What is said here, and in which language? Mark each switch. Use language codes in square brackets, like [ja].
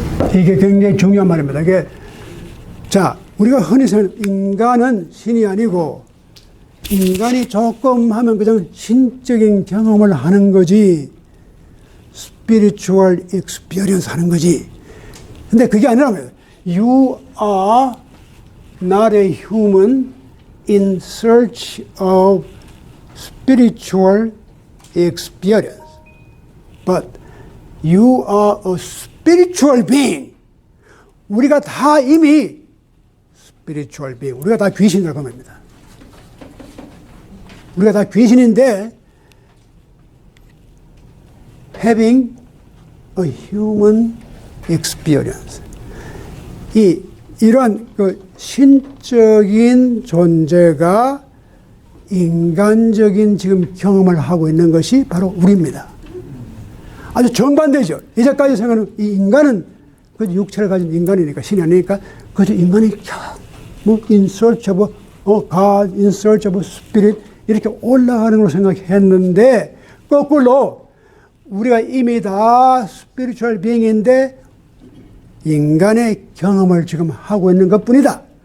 [ko] 이게 굉장히 중요한 말입니다. 이게 자, 우리가 흔히 생각하는 인간은 신이 아니고 인간이 조금 하면 그냥 신적인 경험을 하는 거지 [en] spiritual experience [ko] 하는 거지. 근데 그게 아니라면 [en] You are not a human in search of spiritual experience. But you are a spiritual being. [ko] 우리가 다 이미 [en] spiritual being. [ko] 우리가 다 귀신이라고 합니다. 우리가 다 귀신인데 [en] having a human experience. [ko] 이러한 그 신적인 존재가 인간적인 지금 경험을 하고 있는 것이 바로 우리입니다. 아주 정반대죠. 이제까지 생각하는 이 인간은 그 육체를 가진 인간이니까 신이 아니니까 그저 인간이 뭐 [en] in search of God, in search of spirit [ko] 이렇게 올라가는 걸로 생각했는데 거꾸로 우리가 이미 다 [en] spiritual being인데 [ko] 인간의 경험을 지금 하고 있는 것뿐이다.